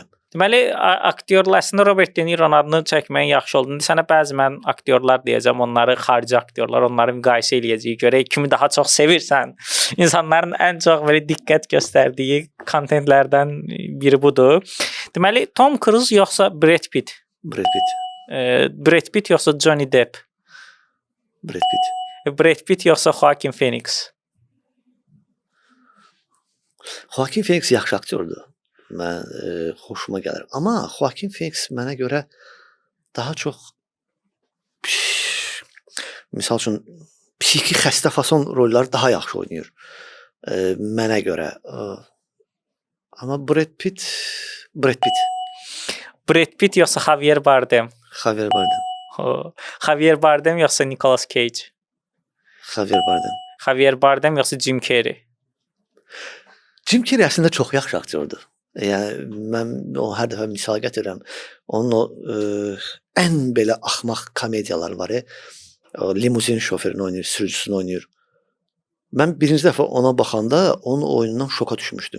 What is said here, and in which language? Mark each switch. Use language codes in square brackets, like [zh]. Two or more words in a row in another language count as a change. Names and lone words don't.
[az] Deməli, aktyorlar əslində Robert De Niro'nun adını çəkməyin yaxşı oldu. İndi sənə bəzi mən aktyorlar deyəcəm, onları xarici aktyorlar, onları müqayisə eləyəcəyik. Görək kimi daha çox sevirsən. İnsanların ən çox belə diqqət göstərdiyi kontentlərdən biri budur. Deməli, Tom Cruise yoxsa Brad Pitt? Brad Pitt. Brad Pitt yoxsa Johnny Depp? Brad Pitt. Brad Pitt yoxsa Joaquin Phoenix? Joaquin Phoenix yaxşı aktyordur. Mən xoşuma gəlir. Amma Joaquin Phoenix mənə görə daha çox misal üçün psixi xəstə fason rolları daha yaxşı oynayır. Mənə görə. Amma Brad Pitt Brad Pitt yoxsa Javier Bardem? Javier Bardem. Javier Bardem yoxsa Nicolas Cage? Javier Bardem. Javier Bardem yoxsa Jim Carrey? Jim Carrey əslində çox yaxşı aktyordur. Yəni mən o hər dəfə misal gətirirəm. Onun o ən belə axmaq komediyaları var. O limuzin şoferini oynayır, sürücüsünü oynayır. Mən birinci dəfə ona baxanda onun oyunundan şoka düşmüşdüm.